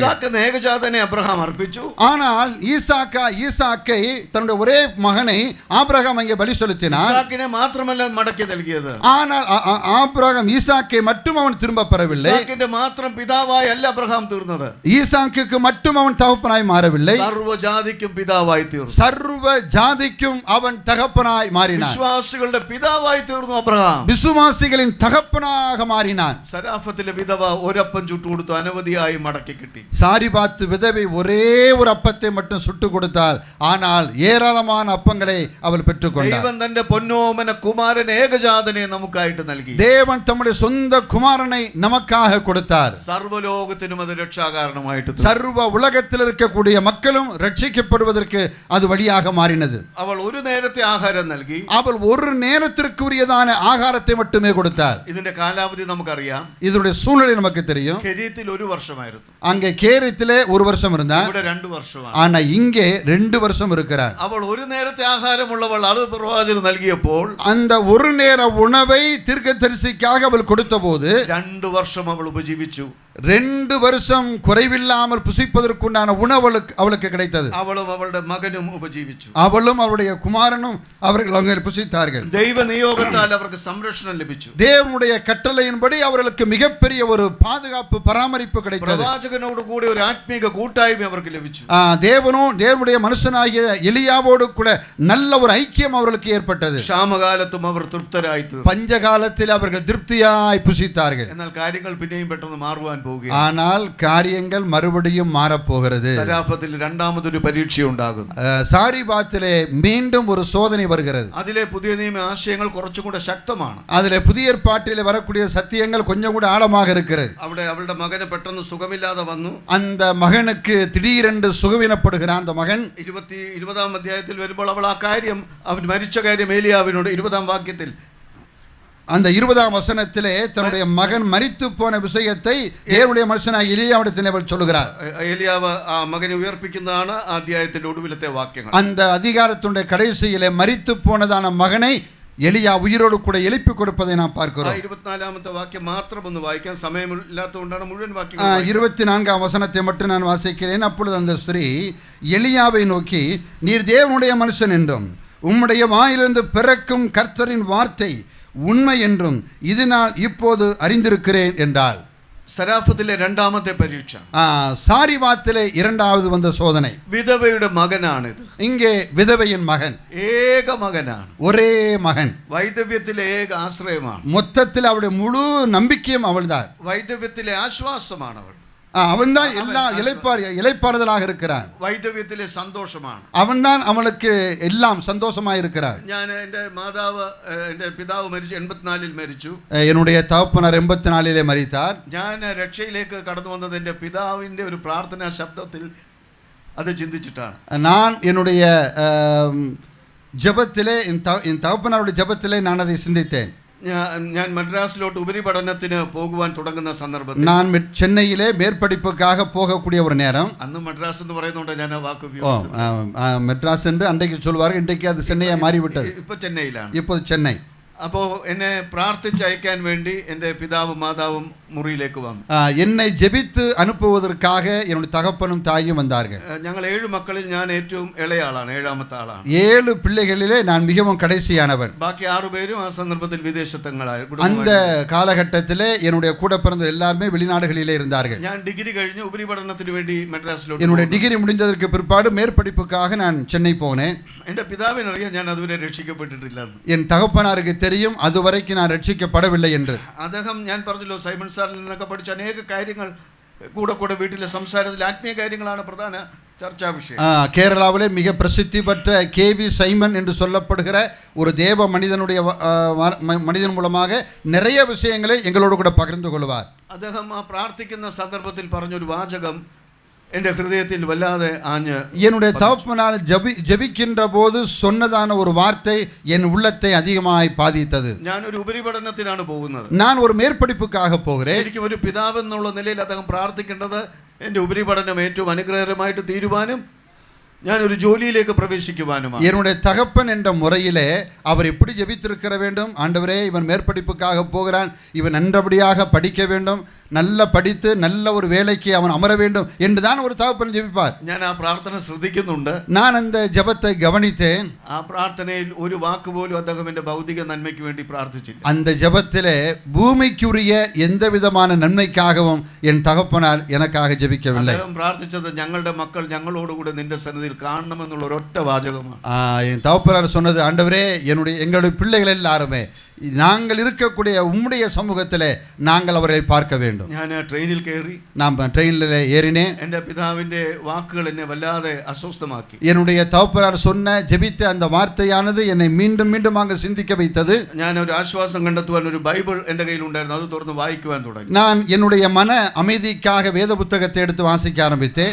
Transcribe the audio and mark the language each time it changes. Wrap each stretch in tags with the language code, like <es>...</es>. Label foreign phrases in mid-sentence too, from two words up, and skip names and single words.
<ml>ഇസ്ഹാക്ക് ഏകജാതനെ അബ്രഹാം അർപ്പിച്ചു.</ml> <ta>ஆனால் ஈசாக்கை தன்னுடைய ஒரே மகனை ஆபிரகாம் அங்கே பலி செலுத்தினார்.</ta> <ml>ഇസ്ഹാക്കിനെ മാത്രമല്ല മടക്കി നൽകിയത്.</ml> <ta>ஆனால் ஆபிரகாம் ஈசாக்கை மட்டும் அவன் திரும்ப பெறவில்லை.</ta> <ml>ഇസ്ഹാക്കിന്റെ മാത്രം പിതാവായി അല്ല അബ്രഹാം തീർന്നത്.</ml> <ta>ஈசாக்குக்கு மட்டும் அவன் தகப்பனாய் மாறவில்லை,</ta> <ml>സർവ്വ ജാതിക്കും പിതാവായി തീർന്നു.</ml> <ta>சர்வ ஜாதிக்கும் அவன் தகப்பனாய் மாறினான்.</ta> <ml>വിശ്വാസികളുടെ പിതാവായി തീർന്നു അബ്രഹാം.</ml> <ta>விசுவாசிகளின் தகப்பனாக மாறினான்.</ta> <ml>സരാഫത്തിലെ വിധവ ഒരപ്പം ചുട്ടു കൊടുത്തു, അനവധിയായി മടക്കി കിട്ടി.</ml> <ta>சாரிபாத்து விதவை ஒரே ஒரு அப்பத்தை மட்டும் சுட்டு கொடுத்தாள், ஆனால் ஏராளமான அப்பங்களை அவள் பெற்றுக்கொண்டாள்.</ta> <ml>ദൈവം തന്റെ പൊന്നോമന കുമാരൻ ഏകജാതനെ നമുക്കായിട്ട് നൽകി.</ml> <ta>தேவன் தம்முடைய சொந்த குமாரனை நமக்காக கொடுத்தார்.</ta> <ml>സർവ്വലോകത്തിനും അത് രക്ഷാകാരണമായിട്ട്</ml> <ta>சர்வ உலகத்தில் இருக்கக்கூடிய மக்களும் ரட்சிக்கப்படுவதற்கு அது வழியாக மாறினது.</ta> <ml>അവൾ ഒരു നേരത്തെ ആഹാരം നൽകി.</ml> <ta>அவள் ஒரு நேரத்திற்குரியதான ஆகாரத்தை மட்டுமே கொடுத்தார்.</ta> <ml>ഇതിന്റെ കാലാവധി നമുക്കറിയാം.</ml> <ta>இதனுடைய சூழ்நிலை நமக்கு தெரியும்.</ta> <ml>കെരീത്തിൽ ഒരു വർഷമായിരുന്നു.</ml> <ta>அங்கே கேரித்திலே ஒரு வருஷம் இருந்தார்,</ta> <ml>ഇവിടെ 2 വർഷമാണ്.</ml> <ta>ஆனா இங்கே 2 வருஷம் இருக்கிறார்.</ta> <ml>അവൾ ഒരു നേരത്തെ ആഹാരമുള്ളവൾ അത് പ്രവാചകൻ നൽകിയപ്പോൾ</ml> <ta>அந்த ஒரு நேர உணவை தீர்க்கதரிசிக்காக அவள் கொடுத்த போது</ta> <ml>2 വർഷം അവൾ ഉപജീവിച്ചു.</ml> <ta>2 வருஷம் குறைவில்லாமல் புசிப்பதற்குண்டான உணவு அவளுக்கு கிடைத்தது.</ta> <ml>അവളും അവളുടെ മകനും ഉപജീവിച്ചു.</ml> <ta>அவளும் அவருடைய குமாரனும் அவர்கள் அங்கே புசித்தார்கள்.</ta> <ml>ദൈവ നിയോഗത്താൽ അവർക്ക് സംരക്ഷണം ലഭിച്ചു.</ml> <ta>தேவனுடைய கட்டளையின்படி அவர்களுக்கு மிகப்பெரிய ஒரு பாதுகாப்பு பராமரிப்பு கிடைத்தது.</ta> <ml>പ്രവാചകനോട് കൂടി ഒരു ആത്മീക കൂട്ടായ്മ അവർക്ക് ലഭിച്ചു.</ml> <ta>தேவனுடைய மனுஷனாகிய எலியாவோடு கூட நல்ல ஒரு ஐக்கியம் அவர்களுக்கு ஏற்பட்டது.</ta> <ml>ക്ഷാമകാലത്തും അവർ തൃപ്തരായി തീർന്നു.</ml> <ta>பஞ்சகாலத்தில் அவர்கள் திருப்தியாய் புசித்தார்கள்.</ta> <ml>എന്നാൽ കാര്യങ്ങൾ പിന്നെയും പെട്ടെന്ന് മാറുവാൻ പോകുകയാണ്.</ml> <ta>ஆனால் காரியங்கள் மறுபடியும் மாறப்போகிறது.</ta> <ml>സരാഫത്തിൽ രണ്ടാമതൊരു പരീക്ഷ ഉണ്ടാകുന്നു.</ml> <ta>சாரிபாத்திலே மீண்டும் ஒரு சோதனை வருகிறது.</ta> <ml>അതിലെ പുതിയ നിയമ ആശയങ്ങൾ കുറച്ചും കൂടെ ശക്തമാണ്.</ml> <ta>அதிலே புதிய ஏற்பாட்டிலே வரக்கூடிய சத்தியங்கள் கொஞ்சம் கூட ஆழமாக இருக்கிறது.</ta> <ml>അവിടെ അവളുടെ മകന് പെട്ടെന്ന് സുഖമില്ലാതെ വന്നു.</ml> <ta>அந்த மகனுக்கு திடீரென்று சுகவீனப்படுகிறான். அந்த மகன்</ta> <ml>20-ാം അധ്യായത്തിൽ വരുമ്പോൾ അവൾ ആ കാര്യം, അവൻ മരിച്ച കാര്യം ഏലിയാവിനോട് 20-ാം വാക്യത്തിൽ</ml> <ta>அந்த 20-ஆம் வசனத்திலே தன்னுடைய மகன் மரித்து போன விஷயத்தை தேவனுடைய மனுஷனாகிய எலியாவிடத்திலே அவள் சொல்கிறார்.</ta> <ml>ഏലിയാവ് ആ മകനെ ഉയർപ്പിക്കുന്നതാണ് ആ അധ്യായത്തിന്റെ ഒടുവിലത്തെ വാക്യങ്ങൾ.</ml> <ta>அந்த அதிகாரத்துடைய கடைசியிலே மரித்து போனதான மகனை எலியா உயிரோடு கூட எழுப்பி கொடுப்பதை நாம் பார்க்கிறோம்.</ta> <ml>24-ാമത്തെ വാക്യം മാത്രം ഒന്ന് വായിക്കാൻ സമയമില്ലാത്തതുകൊണ്ടാണ് മുഴുവൻ വാക്യം.</ml> <ta>24-ஆம் வசனத்தை மட்டும் நான் வாசிக்கிறேன். அப்பொழுது அந்த ஸ்திரீ எலியாவை நோக்கி, நீர் தேவனுடைய மனுஷன் என்றும் உம்முடைய வாயிலிருந்து பிறக்கும் கர்த்தரின் வார்த்தை உண்மை என்றும் இதனால் இப்போது அறிந்திருக்கிறேன் என்றாள்.</ta> <ml>സരാഫത്തിലെ രണ്ടാമത്തെ പരീക്ഷ.</ml> <ta>സാരിവാത്തിലെ இரண்டாவது வந்த சோதனை.</ta> <ml>വിധവയുടെ മകനാണിത്.</ml> <ta>இங்கே விதவையின் மகன்,</ta> <ml>ഏക മകനാണ്,</ml> <ta>ஒரே மகன்.</ta> <ml>വൈദവ്യത്തിലെ ഏക ആശ്രയമാണ്.</ml> <ta>மொத்தத்தில் அவளுடைய முழு நம்பிக்கையும் அவள்தான்.</ta> <ml>വൈദവ്യത്തിലെ ആശ്വാസമാണ് അവൾ.</ml> <ta>அவன்தான் எல்லாம் இளைப்பாறுதலாக இருக்கிறான்.</ta> <ml>വൈദവ്യത്തിലെ സന്തോഷമാണ്.</ml> <ta>அவன்தான் அவனுக்கு எல்லாம் சந்தோஷமாக இருக்கிறார்.</ta> <ml>ഞാൻ എൻ്റെ പിതാവ് മരിച്ചു 84-ൽ മരിച്ചു.</ml> <ta>என்னுடைய தகப்பனார் 84-லே மரித்தார்.</ta> <ml>ഞാൻ രക്ഷയിലേക്ക് കടന്നു വന്നത് എൻ്റെ പിതാവിൻ്റെ ഒരു പ്രാർത്ഥനാ ശബ്ദത്തിൽ അത് ചിന്തിച്ചിട്ടാണ്.</ml> <ta>நான் என்னுடைய ஜெபத்திலே என் தகப்பனாருடைய ஜெபத்திலே நான் அதை சிந்தித்தேன்.</ta> <ml>ഞാൻ മദ്രാസിലോട്ട് ഉപരിപഠനത്തിന് പോകുവാൻ തുടങ്ങുന്ന സന്ദർഭത്തിൽ</ml> <ta>நான் சென்னையிலே மேற்படிப்புக்காக போகக்கூடிய ஒரு நேரம்.</ta> <ml>അന്ന് മദ്രാസ് എന്ന് പറയുന്നുണ്ട്, ഞാൻ ആ വാക്ക് ഉപയോഗിച്ചു.</ml> <ta>மெட்ராஸ் என்று அன்றைக்கு சொல்வார்கள், இன்றைக்கு அது சென்னையாக மாறிவிட்டது.</ta> <ml>ഇപ്പൊ ചെന്നൈയിലാണ്.</ml> <ta>இப்போது சென்னை.</ta> <ml>അപ്പോൾ എന്നെ പ്രാർത്ഥിച്ചയക്കാൻ വേണ്ടി എൻ്റെ പിതാവും മാതാവും മുറിയിലേക്ക് വന്നു.</ml> <ta>என்னை ஜெபித்து அனுப்புவதற்காக என்னுடைய தகப்பனும் தாயும் வந்தார்கள்.</ta> <ml>ഞങ്ങൾ 7 മക്കളിൽ ഞാൻ ഏറ്റവും ഇളയ ആളാണ്, 7ാമത്തെ ആളാണ്.</ml> <ta>7 பிள்ளைகளிலே நான் மிகவும் கடைசியானவன்.</ta> <ml>ബാക്കി 6 പേരും ആ സന്ദർഭത്തിൽ വിദേശത്തങ്ങളായിരുന്നു.</ml> <ta>அந்த காலகட்டத்திலே என்னுடைய கூட பிறந்த எல்லாருமே வெளிநாடுகளிலே இருந்தார்கள்.</ta> <ml>ഞാൻ ഡിഗ്രി കഴിഞ്ഞ് ഉപരിപഠനത്തിന് വേണ്ടി മദ്രാസിലോട്ട്.</ml> <ta>என்னுடைய டிகிரி முடிந்ததற்கு பிற்பாடு மேற்படிப்புக்காக நான் சென்னை போனேன்.</ta> <ml>എൻ്റെ പിതാവിനറിയാം ഞാൻ അതുവരെ രക്ഷിക്കപ്പെട്ടിട്ടില്ല.</ml> <ta>என் தகப்பனாருக்கு தெரியும் அதுவரைக்கும் நான் ரட்சிக்கப்படவில்லை என்று.</ta> <ml>അദ്ദേഹം, ഞാൻ പറഞ്ഞല്ലോ, സൈമൺ സാറിൽ നിന്നൊക്കെ പഠിച്ച അനേക കാര്യങ്ങൾ കൂടെ വീട്ടിലെ സംസാരത്തിൽ ആത്മീയ കാര്യങ്ങളാണ് പ്രധാന ചർച്ചാ വിഷയം.</ml> <ta>கேரளாவிலே மிக பிரசித்தி பெற்ற கேவி சைமன் என்று சொல்லப்படுகிற ஒரு தேவ மனிதன் மூலமாக நிறைய விஷயங்களை எங்களோடு கூட பகிர்ந்து கொள்வார்.</ta> <ml>അദ്ദേഹം ആ പ്രാർത്ഥിക്കുന്ന സന്ദർഭത്തിൽ പറഞ്ഞൊരു വാചകം എൻ്റെ ഹൃദയത്തിൽ വല്ലാതെ ആഞ്ഞ്.</ml> <ta>என்னுடைய தகப்பனார் ஜெபிக்கின்ற போது சொன்னதான ஒரு வார்த்தை என் உள்ளத்தை அதிகமாய் பாதித்தது.</ta> <ml>ഞാനൊരു ഉപരിപഠനത്തിനാണ് പോകുന്നത്.</ml> <ta>நான் ஒரு மேற்படிப்புக்காக போகிறேன்.</ta> <ml>ശരിക്കും ഒരു പിതാവ് എന്നുള്ള നിലയിൽ അദ്ദേഹം പ്രാർത്ഥിക്കേണ്ടത് എൻ്റെ ഉപരിപഠനം ഏറ്റവും അനുഗ്രഹകരമായിട്ട് തീരുവാനും ഞാനൊരു ജോലിയിലേക്ക് പ്രവേശിക്കുവാനുമാണ്.</ml> <ta>என்னுடைய தகப்பன் என்ற முறையிலே அவர் எப்படி ஜெபித்திருக்க வேண்டும், ஆண்டவரே இவன் மேற்படிப்புக்காக போகிறான், இவன் நன்றபடியாக படிக்க வேண்டும், நல்ல படித்து நல்ல ஒரு வேலைக்கு அவன் அமர வேண்டும் என்றுதான் ஒரு தகப்பன் ஜெபிப்பார்.</ta> <ml>ഞാൻ ആ പ്രാർത്ഥന ശ്രദ്ധിക്കുന്നുണ്ട്.</ml> <ta>நான் அந்த ஜெபத்தை கவனித்தேன்.</ta> <ml>ആ പ്രാർത്ഥനയിൽ ഒരു വാക്ക് പോലും അദ്ദേഹം എൻ്റെ ഭൗതിക നന്മയ്ക്ക് വേണ്ടി പ്രാർത്ഥിച്ചില്ല.</ml> <ta>அந்த ஜெபத்திலே பூமிக்குரிய எந்த விதமான நன்மைக்காகவும் என் தகப்பனார் எனக்காக ஜெபிக்கவில்லை.</ta> <ml>അദ്ദേഹം പ്രാർത്ഥിച്ചത് ഞങ്ങളുടെ മക്കൾ ഞങ്ങളോടുകൂടെ നിന്റെ സന്നിധിയിൽ കാണണമെന്നുള്ള ഒരൊറ്റ വാചകമാണ്.</ml> <ta>என் தகப்பனார் சொன்னது, ஆண்டவரே எங்களுடைய பிள்ளைகள் எல்லாருமே நாங்கள் இருக்கக்கூடிய உம்முடைய சமூகத்திலே நாங்கள் அவர்களை பார்க்க வேண்டும்.</ta> <ml>ഞാൻ ട്രെയിനിൽ കയറി.</ml> <ta>நான் ட்ரெயினில் ஏறினேன்.</ta> <ml>എൻ്റെ പിതാവിൻ്റെ വാക്കുകൾ എന്നെ വല്ലാതെ അസ്വസ്ഥമാക്കി.</ml> <ta>என்னுடைய தகப்பனார் சொன்ன ஜெபித்த அந்த வார்த்தையானது என்னை மீண்டும் மீண்டும் அங்கு சிந்திக்க வைத்தது.</ta> <ml>ഞാൻ ഒരു ആശ്വാസം കണ്ടെത്തുവാൻ ഒരു ബൈബിൾ എൻ്റെ കയ്യിലുണ്ടായിരുന്നു. അത് തുറന്ന് വായിക്കുവാൻ തുടങ്ങി.</ml> <ta>நான் என்னுடைய மன அமைதிக்காக வேத புத்தகத்தை எடுத்து வாசிக்க ஆரம்பித்தேன்.</ta>